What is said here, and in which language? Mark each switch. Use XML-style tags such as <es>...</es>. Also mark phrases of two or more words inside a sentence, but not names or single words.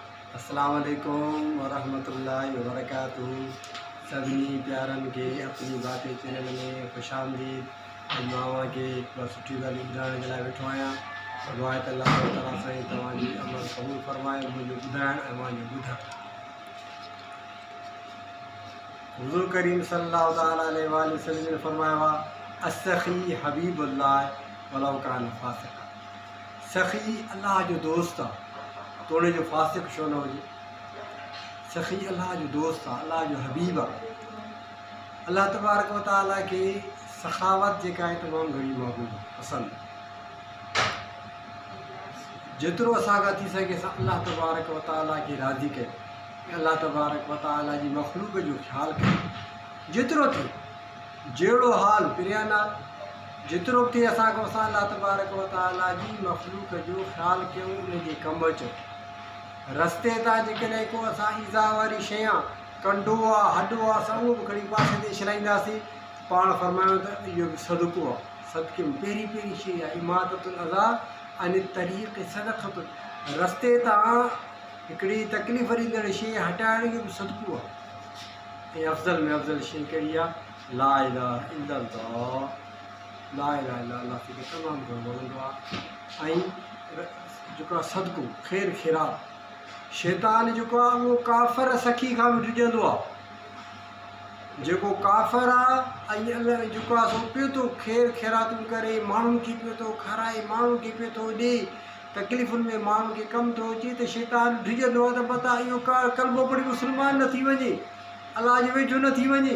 <ar>السلام عليكم ورحمة الله وبركاته.</ar> <sd>सभिनी प्यारन के अपनी बातें चैनल में खुश आमदीद। मावा के सुठी ॻाल्हियूं ॿुधाइण जे लाइ वेठो आहियां। दुआ आहे त अल्लाह ताला साईं तव्हांजी अमल क़बूल फरमाए। मुंहिंजो ॿुधाइण ऐं मुंहिंजो ॿुधणु।</sd> <ur>حضور کریم</ur> <ar>صلى الله تعالى عليه وسلم</ar> <ur>نے فرمایا ہوا,</ur> <ar>السخي حبيب الله ولو كان فاسقا.</ar> <sd>सखी अल्लाह जो दोस्त आहे तो उन जो फासिक छो न हुजे। सखी अल्लाह जो दोस्त आहे, अल्लाह जो हबीब आहे।</sd> <ar>الله تبارك وتعالى</ar> <sd>के सखावत जेका आहे तमामु घणी महबूब पसंदि। जेतिरो असांखां थी सघे असां</sd> <ar>الله تبارك وتعالى</ar> <sd>खे राज़ी कयूं,</sd> <ar>الله تبارك وتعالى</ar> <sd>जी मखलूक जो ख़्यालु कयूं। जेतिरो थिए जहिड़ो हाल पिरियन आहे, जेतिरो थिए असांखां असां</sd> <ar>الله تبارك وتعالى</ar> <sd>जी मखलूक जो ख़्यालु कयूं, उनजे कमु अचूं। रस्ते तां जेकॾहिं को असां ईज़ा वारी शइ आहे, कंडो आहे, हॾो आहे, असां उहो बि खणी पासे ते छिलाईंदासीं। पाण फरमायूं त इहो बि सदको आहे। सदके में पहिरीं पहिरीं शइ आहे</sd> <ar>إماطة الأذى عن الطريق صدقة.</ar> <sd>रस्ते तां हिकिड़ी तकलीफ़ ॾींदड़ शइ हटाइण जो बि सदको आहे। ऐं अफ़ज़ल में अफ़ज़ल शइ कहिड़ी आहे?</sd> <ar>لا إله إلا الله۔ لا إله إلا الله</ar> <sd>खे तमामु घणो वणंदो आहे। ऐं जेको आहे सदको ख़ैर ख़ैरात। शैतान जेको आहे उहो काफ़र सखी खां बि डिॼंदो आहे। जेको काफ़र आहे ऐं अलाह जेको आहे सो पियो थो ख़ैर ख़ैरातूं करे, माण्हुनि खे पियो थो खाराए, माण्हुनि खे पियो थो ॾिए, तकलीफ़ुनि में माण्हुनि खे कमु थो अचे, त शैतान डिॼंदो आहे त मता इहो कलमो पढ़ी मुस्लमान न थी वञे, अलाह जे वेझो न थी वञे।</sd>